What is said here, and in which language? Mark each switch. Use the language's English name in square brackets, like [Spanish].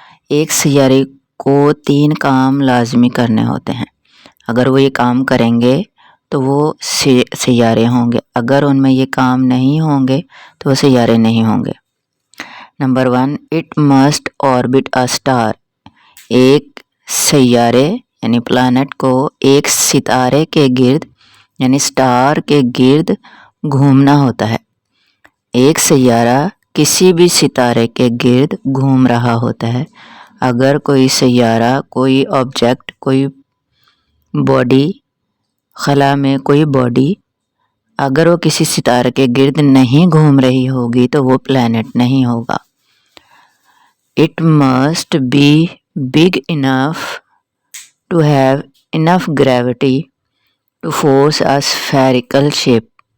[Urdu] ایک سیارے کو 3 کام لازمی کرنے ہوتے ہیں. اگر وہ یہ کام کریں گے تو وہ سیارے ہوں گے. اگر ان میں یہ کام نہیں ہوں گے تو وہ سیارے نہیں ہوں گے. [English] Number 1 it must orbit a star. [Urdu] ایک سیارے یعنی پلانٹ کو ایک ستارے کے گرد یعنی سٹار کے گرد گھومنا ہوتا ہے. ایک سیارہ کسی بھی ستارے کے گرد گھوم رہا ہوتا ہے. اگر کوئی سیارہ، کوئی آبجیکٹ، کوئی باڈی، خلا میں کوئی باڈی اگر وہ کسی ستارے کے گرد نہیں گھوم رہی ہوگی تو وہ پلانٹ نہیں ہوگا. [English] It must be big enough to have enough gravity to force a spherical shape.